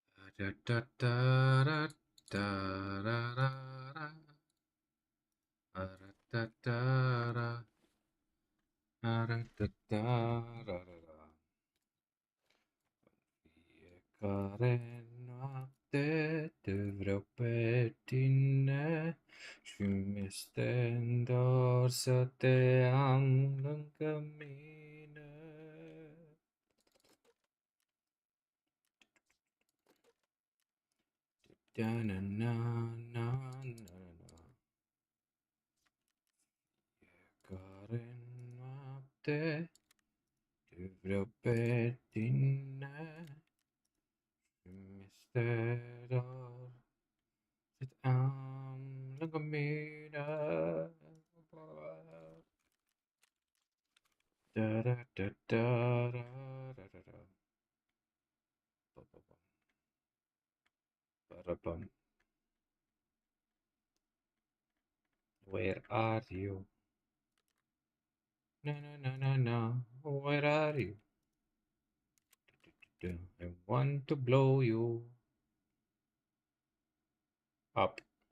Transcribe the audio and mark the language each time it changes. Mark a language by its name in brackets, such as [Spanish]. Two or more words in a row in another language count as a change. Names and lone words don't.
[Romanian] Fiecare noapte te vreau pe tine și mi-este dor să te am lângă mine. Da-na-na-na-na-na. Fiecare noapte te vreau pe tine și mi-este dor să te am lângă mine. Da-da-da-da-da-da-da. Ba-ba-bum. [English] Where are you? Na na na na na. Where are you? I want to blow you up.